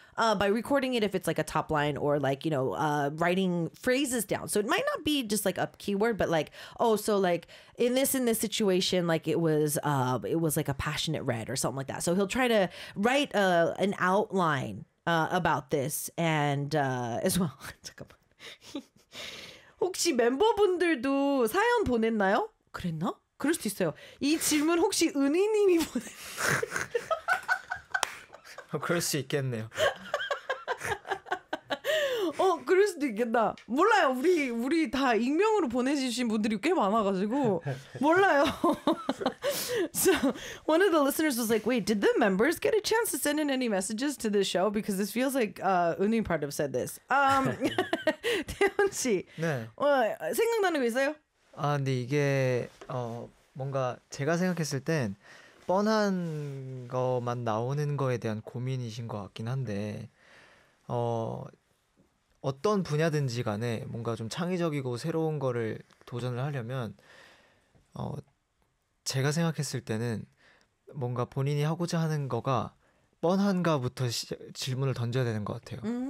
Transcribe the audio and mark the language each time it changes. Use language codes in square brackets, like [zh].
[en] By recording it, if it's like a top line or like, you know, writing phrases down. So it might not be just like a keyword, but like, oh, so like in this situation, like it was like a passionate red or something like that. So he'll try to write an outline about this and as well. [ko] 잠깐만. 혹시 멤버분들도 사연 보냈나요? 그랬나? 그럴 수도 있어요. 이 질문 혹시 은희님이 보냈나요? 그럴 수 있겠네요. 그럴 수도 있겠다. 몰라요. 우리 다 익명으로 보내주신 분들이 꽤 많아가지고 몰라요. [en] So one of the listeners was like, "Wait, did the members get a chance to send in any messages to the show? Because this feels like Uni part of said this." [ko] 태현 씨, 네. 생각나는 거 있어요? 아, 근데 이게 뭔가 제가 생각했을 땐 뻔한 것만 나오는 거에 대한 고민이신 것 같긴 한데 어떤 분야든지 간에 뭔가 좀 창의적이고 새로운 거를 도전을 하려면 제가 생각했을 때는 뭔가 본인이 하고자 하는 거가 뻔한가부터 질문을 던져야 되는 것 같아요.